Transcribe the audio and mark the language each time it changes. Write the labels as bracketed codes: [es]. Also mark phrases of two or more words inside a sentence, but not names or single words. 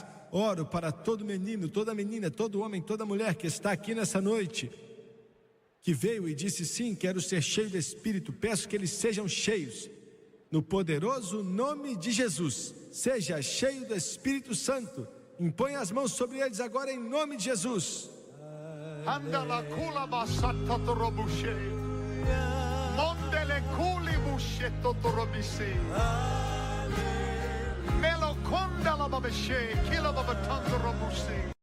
[pt] Oro para todo menino, toda menina, todo homem, toda mulher que está aqui nessa noite, que veio e disse, sim, quero ser cheio do Espírito. Peço que eles sejam cheios. No poderoso nome de Jesus, seja cheio do Espírito Santo. Impõe as mãos sobre eles agora em nome de Jesus. Andala kula basata torobushe. Mondele kuli bushe totorobise. Melokonda la babeshe, kila babatando robuse.